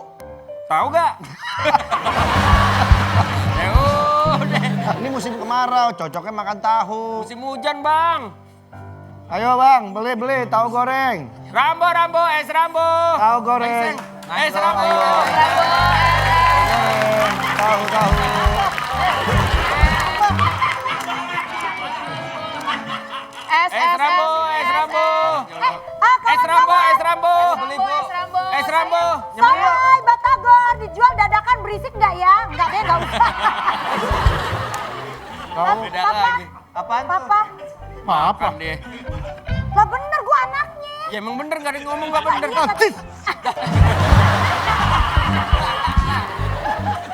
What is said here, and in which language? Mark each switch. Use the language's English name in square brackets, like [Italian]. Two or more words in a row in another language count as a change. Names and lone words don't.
[Indonesian] Tahu gak? Ya udah. Ini musim kemarau, cocoknya makan tahu. Musim hujan, Bang. Ayo, Bang, beli tahu goreng. Rambo, Rambo, es Rambo. Tahu goreng. Es Rambo. Ayo. Goreng. Tahu. Es Rambo, es Rambo. Es Kawan-kawan. Rambo, es Rambo. Beli, Bu. Es Rambo. Es Rambo. Soy, Batagor, dijual dadakan berisik nggak ya? Nggak deh, nggak usah. Tahu. Beda Papa. lagi. Apaan tuh? Papa, Apa? Kan dia. lah bener gua anaknya. Ya emang bener, gak ada yang ngomong gak bener. Atis. Siapa lu?